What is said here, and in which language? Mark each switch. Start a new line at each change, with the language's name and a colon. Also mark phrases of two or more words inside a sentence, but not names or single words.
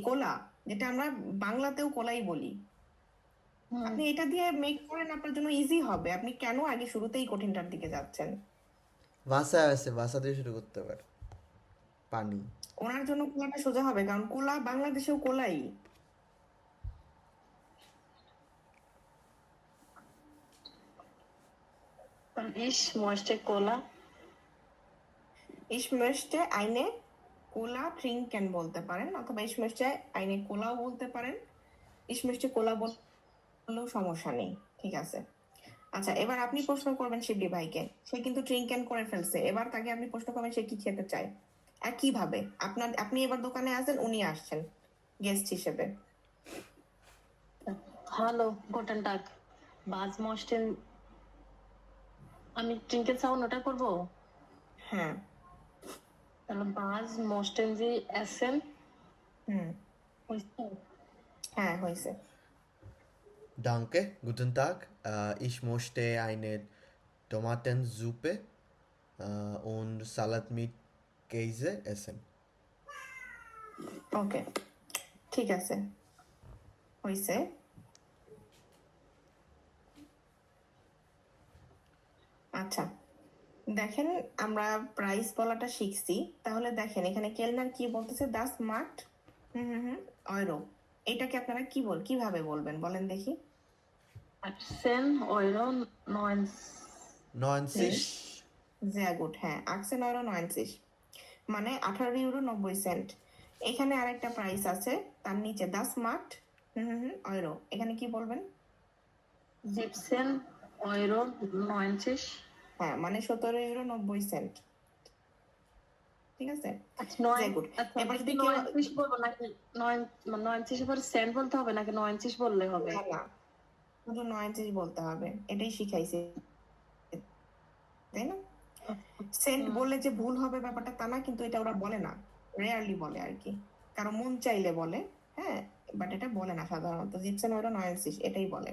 Bangla: কোলা, যেটা আমরা বাংলাতেও কোলাই বলি। আপনি এটা দিয়ে মেক করেন, আপনার জন্য ইজি হবে। আপনি কেন আগে শুরুতেই কঠিনটার দিকে যাচ্ছেন? ভাষা আছে, ভাষা দিয়ে শুরু করতে পারে। পানি। ওনার জন্য কোলাটা সোজা হবে, কারণ কোলা বাংলাদেশেও কোলাই।
German: Ich möchte Cola. Ich möchte eine Cola trinken
Bangla: বলতে পারেন, অথবা
German: ich möchte eine Cola
Bangla: বলতে পারেন।
German: ich möchte Cola
Bangla: বললেও সমস্যা নেই, ঠিক আছে। আচ্ছা, এবার আপনি প্রশ্ন করবেন শিবলি ভাইকে। সে কিন্তু ট্রিঙ্কেন করে ফেলছে, এবার তাকে আপনি প্রশ্ন করবেন সে কি খেতে চায়। একইভাবে আপনি এবার দোকানে আসেন, উনি আসছেন গেস্ট হিসেবে।
German: Hallo, guten Tag. Was möchten,
Bangla: আমি ট্রিঙ্কেন সাউন্ড ওটা করবো? হ্যাঁ।
German: তাহলে was möchten Sie essen?
Bangla: হুম। হ্যাঁ হয়েছে।
German: Danke, guten Tag. Ich möchte eine Tomatensuppe und Salat mit Käse essen.
Bangla: ওকে, ঠিক আছে, হয়েছে। আচ্ছা, দেখেন আমরা প্রাইস বলাটা শিখছি, তাহলে দেখেন এখানে কেলনার কি বলতেছে,
German: das macht Euro.
Bangla: এটাকে আপনারা কিভাবে বলবেন বলেন দেখি? 18,90 90.
German: sehr gut,
Bangla: হ্যাঁ 18,90 মানে 18 ইউরো 90 সেন্ট। এখানে আরেকটা প্রাইস আছে তার নিচে,
German: das macht Euro,
Bangla: এখানে কি বলবেন? 17,90 €। হ্যাঁ মানে 17 ইউরো 90 সেন্ট, ঠিক আছে। আচ্ছা
German: sehr gut,
Bangla: আচ্ছা এবার যদি কি কেউ 90 বলবো নাকি 90 পরে সেন্ট বলতে হবে নাকি 90 বললে হবে? না না, শুধু 90 বলতে হবে, এটাই শিখাইছে, তাই না? সেন্ট বললে যে ভুল হবে ব্যাপারটা তা না, কিন্তু এটা ওরা বলে না, রেয়ারলি বলে আর কি, কারো মন চাইলে বলে, হ্যাঁ, বাট এটা বলে না সাধারণত, জিপসেন ওরা 90 এটাই বলে।